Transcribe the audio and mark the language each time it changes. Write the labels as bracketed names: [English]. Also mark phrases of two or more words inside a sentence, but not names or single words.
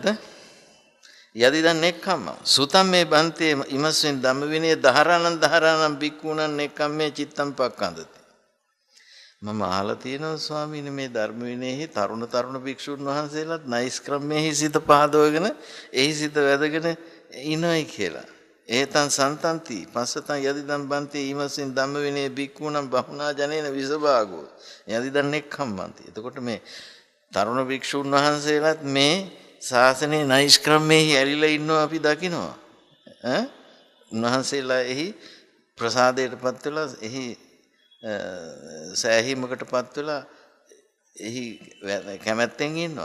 [Pali] යදිදන් නෙක්ඛම්ම සුතම් මේ බන්තේ ඉමස්වෙන් ධම්ම විනය දහරාණං බික්ඛූණං නෙක්ඛම්මේ චිත්තං පක්ඛන්දති. [Sinhala] මම අහලා තියෙනවා ස්වාමීනි මේ ධර්ම විනයෙහි තරුණ භික්ෂුන් වහන්සේලාත් නයිස්ක්‍රමයේ සිත පහදවගෙන එහි සිත වැදගෙන ඉනොයි කියලා. [Pali] ඒතං සන්තන්ති පස්සතං යදිදන් බන්තේ ඊමසින් ධම්ම විනය බික්ඛූණං බහුනා ජනේන විසභාගෝ යදිදන් නෙක්ඛම්මන්ති. [Sinhala] එතකොට මේ තරුණ භික්ෂුන් වහන්සේලාත් මේ ශාසනයේ නයිස්ක්‍රමයේ ඇලිලා ඉන්නවා අපි දකිනවා. උන්වහන්සේලා එහි ප්‍රසාදයටපත් වෙලා එහි සෑහීමකටපත් වෙලා එහි කැමැත්තෙන් ඉන්නවා.